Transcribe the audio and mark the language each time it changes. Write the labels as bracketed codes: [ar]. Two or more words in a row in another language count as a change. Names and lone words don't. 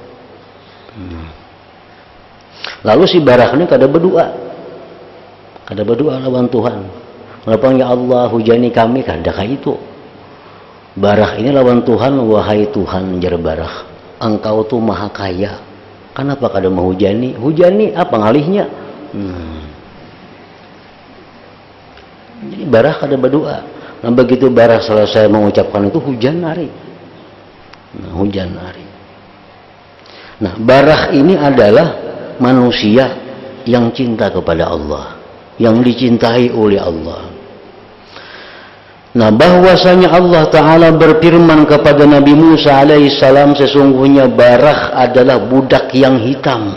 [bjn] Lalu si Barakh ini kada berdoa lawan Tuhan, lapang ya Allah hujani kami, kada kayak itu. Barakh ini lawan Tuhan, wahai Tuhan, jar Barakh, engkau tuh maha kaya, kenapa kada mau hujani? Hujani apa ngalihnya? Jadi Barakh kada berdoa. [id] Nah, begitu Barakh selesai mengucapkan itu, hujan hari. Nah, hujan hari. Nah, Barakh ini adalah manusia yang cinta kepada Allah, yang dicintai oleh Allah. Nah, bahwasanya Allah Ta'ala berfirman kepada Nabi Musa alaihissalam, sesungguhnya Barakh adalah budak yang hitam.